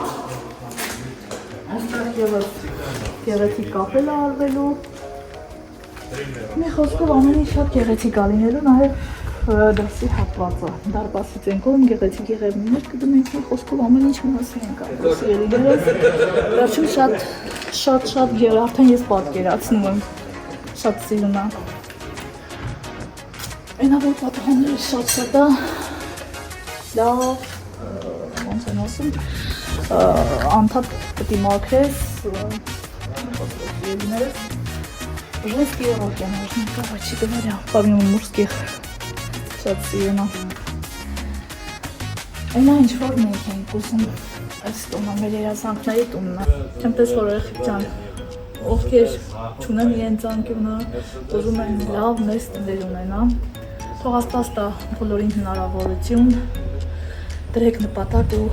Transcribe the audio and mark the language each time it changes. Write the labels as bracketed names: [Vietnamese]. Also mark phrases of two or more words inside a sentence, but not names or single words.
[Armenian] Այստեղ ևս գեղեցիկ կապել է արվելու։ Մի խոսքով ամեն ինչ շատ գեղեցիկ է լինելու, նաև դրսի հատվածը։ Դարպասից են կողմ գեղեցիկ եղևնիներ կդնենք, մի խոսքով ամեն ինչ մասի ենք ապրել սիրելիներս։ Վերջում շատ գեր, արդեն ես պատկերացնում եմ, շատ սիրուն է։ Այնավոր պատահանները շատ է, լավ, ոնց են ասում, անդադ պետք է մաքրես, սիրելիներս։ [Russian] Женские уроки нужны, короче говоря, помимо мужских. [Armenian] Շատ սիրուն է։ Այնա ինչ որ մենք ենք ուզում, այս տունը մեր երազանքների տունն է։ Չեմպես որ երեխեք ջան, ովքեր չունեն իրենց անկյունը, ուզում են լավ մեծ տներ ունենան, թող Աստված տա բոլորին հնարավորություն, դրեք նպատակ ու